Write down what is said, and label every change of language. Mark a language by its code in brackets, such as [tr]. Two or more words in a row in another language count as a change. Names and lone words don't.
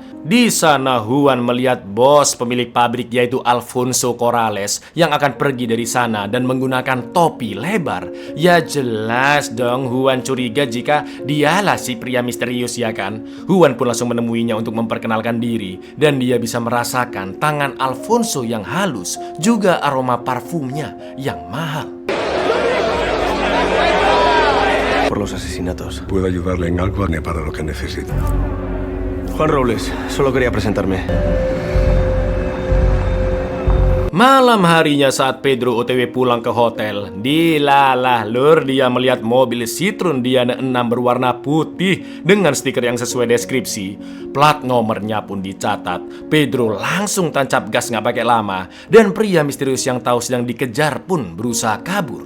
[id] Di sana Juan melihat bos pemilik pabrik yaitu Alfonso Corrales yang akan pergi dari sana dan menggunakan topi lebar. Ya jelas dong Juan curiga jika dialah si pria misterius, ya kan? Juan pun langsung menemuinya untuk memperkenalkan diri dan dia bisa merasakan tangan Alfonso yang halus, juga aroma parfumnya yang mahal. [es] Por los asesinatos. Puedo ayudarle en algo para lo que necesite. Juan Robles, solo quería presentarme. [id] Malam harinya saat Pedro OTW pulang ke hotel, dilalah Lur, dia melihat mobil Citroen Diana 6 berwarna putih dengan stiker yang sesuai deskripsi. Plat nomornya pun dicatat. Pedro langsung tancap gas nggak pakai lama dan pria misterius yang tahu sedang dikejar pun berusaha kabur.